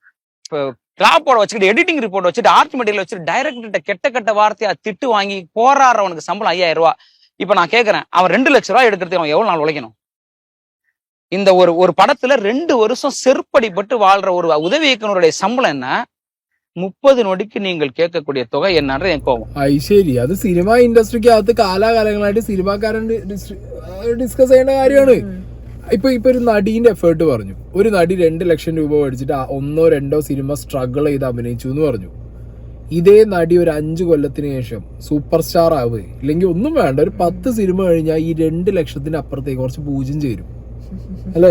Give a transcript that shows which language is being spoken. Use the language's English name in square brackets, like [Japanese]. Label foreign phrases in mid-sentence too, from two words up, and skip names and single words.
[Tamil] இப்போ கிளாப்போட வச்சுக்கிட்டு [English] editing report [Tamil] வச்சுட்டு [English] art material [Tamil] வச்சுட்டு டைரக்டர்கிட்ட கெட்ட வார்த்தையா திட்டு வாங்கி போராடுறவனுக்கு சம்பளம் 5000 ரூபாய். இப்ப நான் கேட்கறேன், அவன் 2 லட்சம் ரூபாய் எடுக்கிறதுக்கு அவன் எவ்வளவு நாள் உழைக்கணும்? இந்த ஒரு படத்துல 2 வருஷம் செருப்படிப்பட்டு வாழ்ற ஒரு உதவி இயக்குனருடைய சம்பளம் என்ன? 30 நொடிக்கு நீங்கள் கேட்கக்கூடிய தொகை என்னன்ற என் கோபம். [Malayalam] ശരി, അത് സിനിമ ഇൻഡസ്ട്രിക്ക് അകത്ത് കാലാകാലങ്ങളായിട്ട് സിനിമാക്കാരൻ ഡിസ്കസ് ചെയ്യേണ്ട കാര്യമാണ്. ഇപ്പൊ ഒരു നടീന്റെ എഫേർട്ട് പറഞ്ഞു, ഒരു നടി 2 ലക്ഷം രൂപ മേടിച്ചിട്ട് 1 or 2 സിനിമ സ്ട്രഗിൾ ചെയ്ത് അഭിനയിച്ചു എന്ന് പറഞ്ഞു. ഇതേ നടി ഒരു 5 കൊല്ലത്തിന് ശേഷം [English] super star [Malayalam] ആവുക, ഇല്ലെങ്കിൽ ഒന്നും വേണ്ട, ഒരു 10 സിനിമ കഴിഞ്ഞാൽ ഈ 2 ലക്ഷത്തിന്റെ അപ്പുറത്തേക്ക് കുറച്ച് പൂജ്യം ചേരും അല്ലേ?